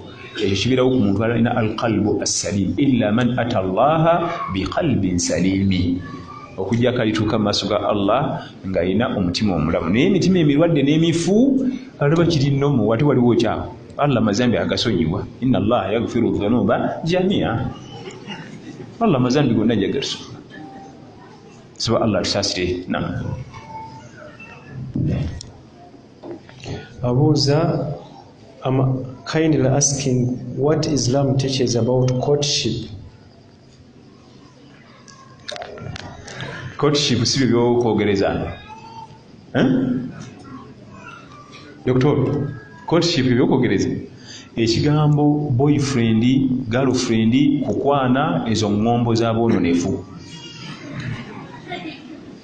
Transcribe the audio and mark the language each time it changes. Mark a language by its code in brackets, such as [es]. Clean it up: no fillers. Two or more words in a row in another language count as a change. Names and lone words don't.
[lg] Ekyo kibeerawo ku muntu alina [ar] القلب السليم, إلا من أتى الله بقلب سليم, [lg] okujjako alituuka mu maaso ga Allah ng'alina omutima omulamu. Naye emitima emirwadde n'emifu alaba kiri nnomu, ate waliwo kyawo. Allah mazambi agasonyiwa, [ar] إن الله يغفر ذنوب جميعا. [lg] Allah mazambi gonna jagasobola. Saba Allah tusaasire. Abuza, [en] I'm kindly asking what Islam teaches about courtship. [lg] Courtship si byo kwogerezana. Doctor, courtship byo kwogereza. Ekigambo [en] boyfriend, girlfriend, [lg] kukwana ezo ngombo z'aboononefu.